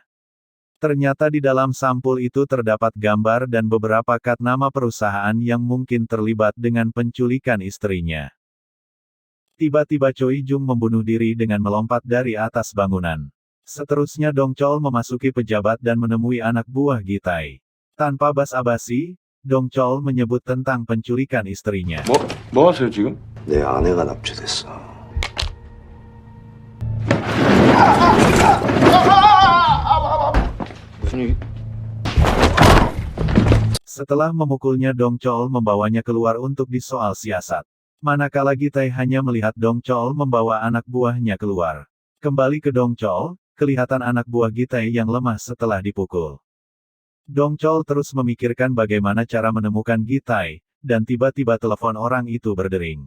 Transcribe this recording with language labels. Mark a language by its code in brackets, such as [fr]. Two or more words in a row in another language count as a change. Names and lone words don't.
[ms] Ternyata di dalam sampul itu terdapat gambar dan beberapa kad nama perusahaan yang mungkin terlibat dengan penculikan istrinya. Tiba-tiba Choi Jong membunuh diri dengan melompat dari atas bangunan. Seterusnya Dongchol memasuki pejabat dan menemui anak buah Gitai. Tanpa basa-basi, Dongchol menyebut tentang penculikan istrinya. [ko] 뭐 하세요 지금? 내 아내가 납치됐어. 무슨 얘기? [ms] Setelah memukulnya Dongchol membawanya keluar untuk disoal siasat. Manakala Gitai hanya melihat Dongchol membawa anak buahnya keluar. Kembali ke Dongchol, kelihatan anak buah Gitai yang lemah setelah dipukul. Dongchol terus memikirkan bagaimana cara menemukan Gitai, dan tiba-tiba telepon orang itu berdering.